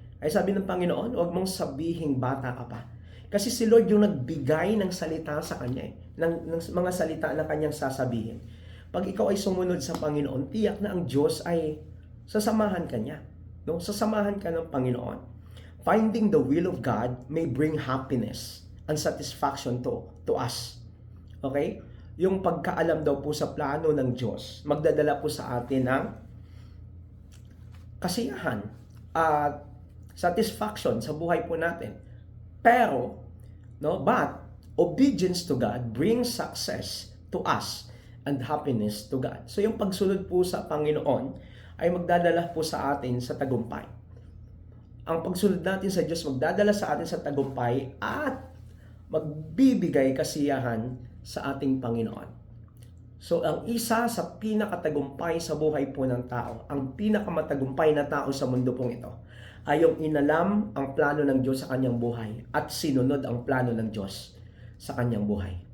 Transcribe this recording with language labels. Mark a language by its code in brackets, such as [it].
[tl] Ay sabi ng Panginoon, huwag mong sabihing bata ka pa. Kasi si Lord yung nagbigay ng salita sa kanya, ng mga salita na kanyang sasabihin. Pag ikaw ay sumunod sa Panginoon, tiyak na ang Diyos ay sasamahan ka niya. No? Sasamahan ka ng Panginoon. [en] Finding the will of God may bring happiness and satisfaction to us. Okay? [tl] Yung pagkaalam daw po sa plano ng Diyos, magdadala po sa atin ng kasiyahan at satisfaction sa buhay po natin. [en] Pero, but obedience to God brings success to us and happiness to God. [tl] So yung pagsunod po sa Panginoon ay magdadala po sa atin sa tagumpay. Ang pagsunod natin sa Diyos magdadala sa atin sa tagumpay at magbibigay kasiyahan sa ating Panginoon. So ang isa sa pinakatagumpay sa buhay po ng tao, ang pinakamatagumpay na tao sa mundo pong ito, ay yung inalam ang plano ng Diyos sa kanyang buhay at sinunod ang plano ng Diyos sa kanyang buhay.